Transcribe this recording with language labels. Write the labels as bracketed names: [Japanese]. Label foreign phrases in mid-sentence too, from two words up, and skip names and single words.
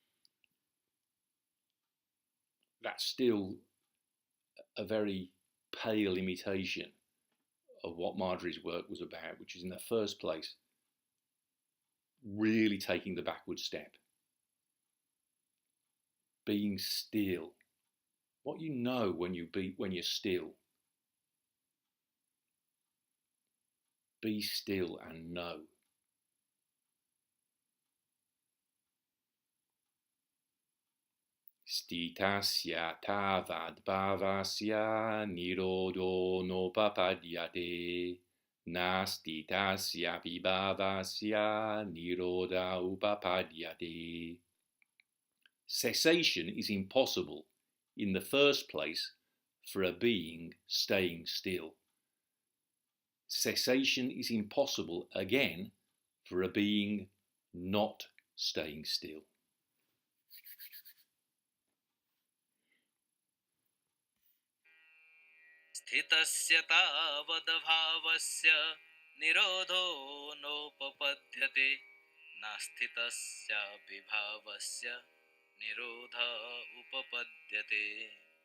[English] That's still a very pale imitation of what Marjorie's work was about, which is in the first place really taking the backward step, being still. What you know when you're still. Be still and know. [Sanskrit] Sthitasya, tāvad, bhāvasya, nirodho, nopapadyate, nāsthitasyāpi, bhāvasya, nirodha, upapadyate. [English] Cessation is impossible in the first place for a being staying still. Cessation is impossible again for a being not staying still. [Sanskrit] sthitasya tāvad bhāvasya nirodho nopapadyate nāsthitasyāpi bhāvasya nirodha upapadyate.